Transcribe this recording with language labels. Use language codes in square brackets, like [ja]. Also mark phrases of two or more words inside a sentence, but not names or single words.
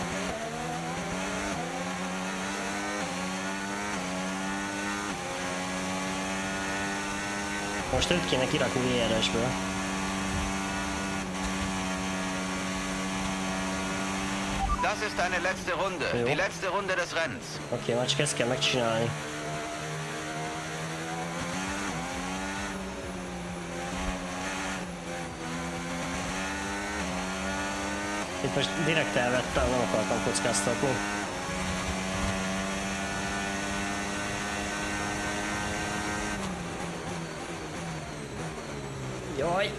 [hu] Most őt kéne kirakni DRS-ből. [de] Das ist deine letzte Runde. [hu] Jó. [de] Die letzte Runde des Rennens. [hu] Oké, már csak ezt kell megcsinálni. Itt most direkt elvettem, nem akartam kockáztatni. Jaj!